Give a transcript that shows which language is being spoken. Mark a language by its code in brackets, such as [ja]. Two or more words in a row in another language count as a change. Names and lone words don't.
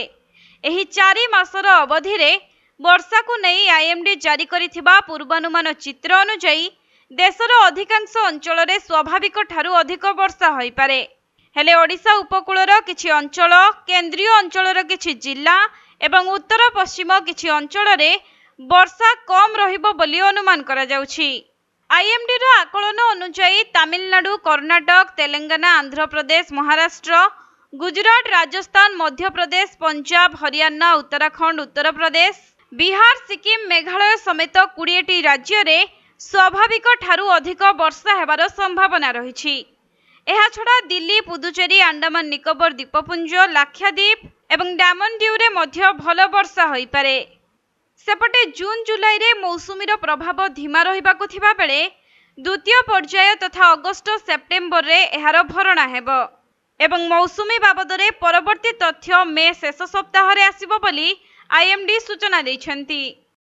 [or] ଏହି 4 ମାସର ଅବଧି ରେ ବର୍ଷା କୋ ନହିଁ ଆଇଏମଡି ଜାରି କରିଥିବା ପୂର୍ବାନୁମାନ ଚିତ୍ର ଅନୁସାର ଦେଶର ଅଧିକାଂଶ ଅଞ୍ଚଳ ରେ ସ୍ୱାଭାବିକ ଠାରୁ ଅଧିକ ବର୍ଷା ହୋଇ ପାରେ। ହେଲେ ଓଡ଼ିଶା ଉପକୂଳର କିଛି ଅଞ୍ଚଳ, କେନ୍ଦ୍ରୀୟ ଅଞ୍ଚଳର କିଛି ଜିଲ୍ଲା ଏବଂ ଉତ୍ତର ପଶ୍ଚିମ କିଛି ଅଞ୍ଚଳ ରେ ବର୍ଷା କମ ରହିବ ବୋଲି ଅନୁମାନ କରା ଯାଉଛି। ଆଇଏମଡି ର ଆକଳନ ଅନୁସାର ତାମିଲନାଡୁ, କର୍ଣ୍ଣାଟକ, ତେଲେଙ୍ଗାନା, ଆନ୍ଧ୍ର ପ୍ରଦେଶ, ମହାରାଷ୍ଟ୍ର, ଗୁଜରାଟ, ରାଜସ୍ଥାନ, ମଧ୍ୟ ପ୍ରଦେଶ, ପଞ୍ଜାବ, ହରିୟାଣା, ଉତ୍ତରାଖଣ୍ଡ, ଉତ୍ତର ପ୍ରଦେଶ, ବିହାର, ସିକ୍କିମ, ମେଘାଳୟ ସମେତ 20ଟି ରାଜ୍ୟ ରେ ସ୍ୱାଭାବିକ ଠାରୁ ଅଧିକ ବର୍ଷା ହେବାର ସମ୍ଭାବନା ରହିଛି। ଏହା ଛଡ଼ା ଦିଲ୍ଲୀ, ପୁଦୁଚେରୀ, ଆଣ୍ଡାମାନ ନିକୋବର ଦ୍ୱୀପପୁଞ୍ଜ, ଲାକ୍ଷାଦ୍ୱୀପ ଏବଂ ଦମନ ଦିଉ ରେ ମଧ୍ୟ ଭଲ ବର୍ଷା ହୋଇ ପାରେ। ସେପଟେ ଜୁନ ଜୁଲାଇ ରେ ମୌସୁମୀର ପ୍ରଭାବ ଧୀମା ରହିବାକୁ ଥିବା ବେଳେ ଦ୍ୱିତୀୟ ପର୍ଯ୍ୟାୟ ତଥା ଅଗଷ୍ଟ ସେପ୍ଟେମ୍ବର ରେ ଏହାର ଭରଣା ହେବ ଏବଂ ମୌସୁମୀ ବାବଦରେ ପରବର୍ତ୍ତୀ ତଥ୍ୟ ମେ ଶେଷ ସପ୍ତାହ ରେ ଆସିବ ବୋଲି ଆଇଏମଡି ସୂଚନା ଦେଉଛନ୍ତି।